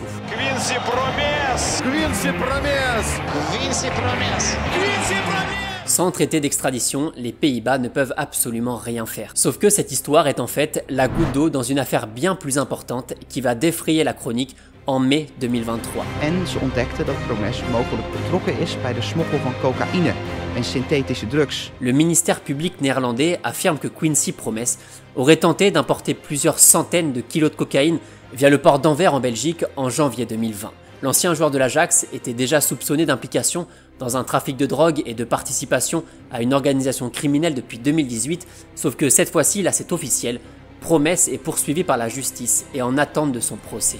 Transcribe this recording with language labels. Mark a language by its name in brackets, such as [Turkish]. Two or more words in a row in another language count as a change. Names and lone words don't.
[French] Quincy Promes! Quincy Promes! Quincy Promes! Quincy Promes! Sans traité d'extradition, les Pays-Bas ne peuvent absolument rien faire. Sauf que cette histoire est en fait la goutte d'eau dans une affaire bien plus importante qui va défrayer la chronique en mai 2023. [Dutch] En ze ontdekten dat Promes mogelijk betrokken is bij de smokkel van cocaïne en synthetische drugs. [French] Le ministère public néerlandais affirme que Quincy Promes aurait tenté d'importer plusieurs centaines de kilos de cocaïne via le port d'Anvers en Belgique en janvier 2020. L'ancien joueur de l'Ajax était déjà soupçonné d'implication dans un trafic de drogue et de participation à une organisation criminelle depuis 2018, sauf que cette fois-ci, là c'est officiel, Promes est poursuivi par la justice et en attente de son procès.